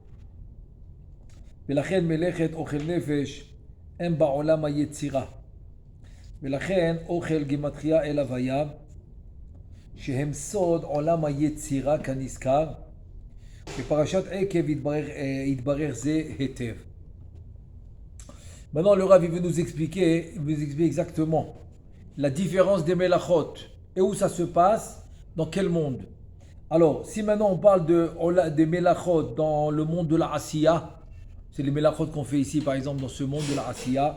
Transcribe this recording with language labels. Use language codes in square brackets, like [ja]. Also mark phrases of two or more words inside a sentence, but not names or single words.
[he] ולכן מלאכת אוכל נפש הם בעולם היצירה. ולכן אוכל גימטריה אל הוויה, שהם סוד עולם היצירה כנזכר, בפרשת עקב יתברר זה היטב. [fr] Maintenant, le Rav veut nous expliquer exactement la différence des melachot et où ça se passe, dans quel monde. Alors, si maintenant on parle des melachot dans le monde de la Asiya, c'est les melachot qu'on fait ici par exemple dans ce monde de la Asiya.